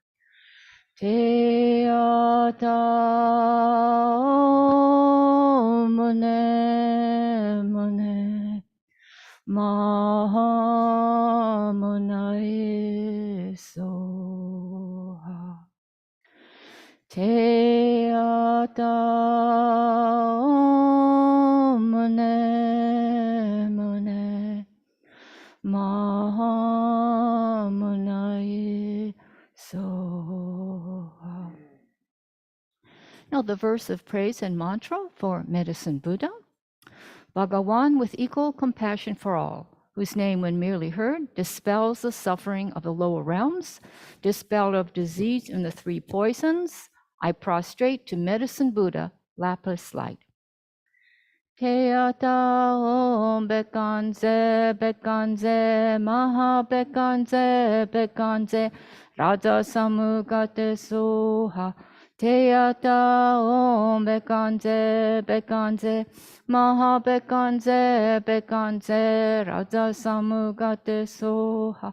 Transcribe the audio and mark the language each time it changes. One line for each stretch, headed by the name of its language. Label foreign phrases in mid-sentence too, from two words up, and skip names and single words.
Sanskrit: तद्यथा मुने मुने महा मुनये स्वाहा. तद्यथा मुने मुने महा मुनये स्वाहा.
English: Now the verse of praise and mantra for Medicine Buddha. Bhagawan with equal compassion for all, whose name when merely heard dispels the suffering of the lower realms, dispel of disease and the 3 poisons, I prostrate to Medicine Buddha, lapis light.
Sanskrit: तद्यथा ॐ भैषज्ये भैषज्ये महा भैषज्ये भैषज्ये राज समुद्गते स्वाहा. तद्यथा ॐ भैषज्ये भैषज्ये महा भैषज्ये भैषज्ये राज समुद्गते स्वाहा.